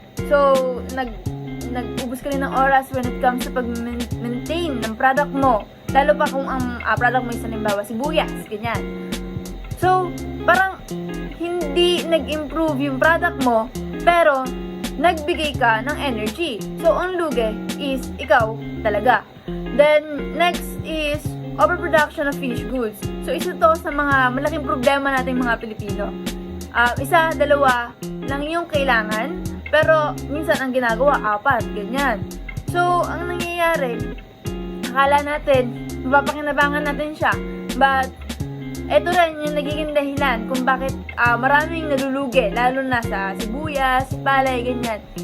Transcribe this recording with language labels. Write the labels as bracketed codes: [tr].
[tl] So, nag-ubos ka rin ng oras [en] when it comes [tl] sa pag-maintain ng product mo. Lalo pa kung ang product mo is halimbawa sibuyas, ganyan. So, parang hindi nag-improve yung product mo, pero nagbigay ka ng energy. So, ang lugi is ikaw talaga. [en] Then, next is overproduction of finished goods. [tl] So, isa to sa mga malaking problema nating mga Pilipino. Isa, dalawa lang yung kailangan, pero minsan ang ginagawa, 4, ganyan. So, ang nangyayari, akala natin, mapapakinabangan natin siya. But, eto rin yung nagiging dahilan kung bakit maraming nalulugi, lalo na sa sibuyas, palay, ganyan.